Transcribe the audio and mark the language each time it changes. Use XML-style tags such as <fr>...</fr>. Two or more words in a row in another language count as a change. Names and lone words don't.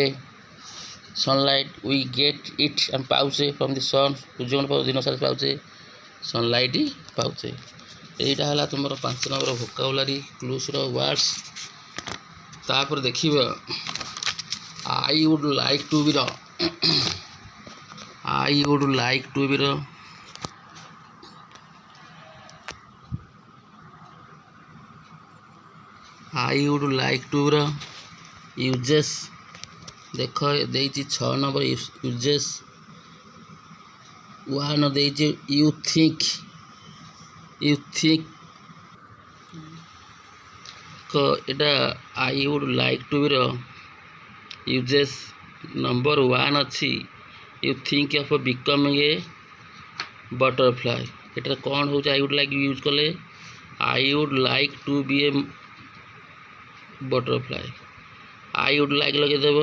<or>ସନଲାଇଟ୍,</or> <en>we get it</en> <or>ଆମେ ପାଉଛେ</or> <en>from the sun,</en> <or>ସୂର୍ଯ୍ୟଙ୍କ ଦିନ ସାରା ପାଉଛେ, ସନଲାଇଟ୍ ପାଉଛେ। ଏଇଟା ହେଲା ତୁମର 5 ନମ୍ବର ଭୋକାବୁଲାରୀ କ୍ଲୁସ୍ର ୱାର୍ଡସ୍।</or> <en>ତାପରେ ଦେଖିବ I would like to be. I would like to be I would like to be uses।</en> <or>ଦେଖ ଦେଇଛି 6 ନମ୍ବର ୟୁଜେସ୍। 1 ଦେଇଛି</or> <en>you think.</en> <or>ଏଇଟା</or> <en>I would like to be</en> <or>ୟୁଜେସ୍। ନମ୍ବର 1 ଅଛି</or> <en>you think of becoming a butterfly.</en> <or>ଏଠାରେ କ'ଣ ହେଉଛି</or> <en>I would like</en> <or>ୟୁଜ୍ କଲେ</or> <en>I would like to be a butterfly. I would like</en> <or>ଲଗେଇଦେବ।</or>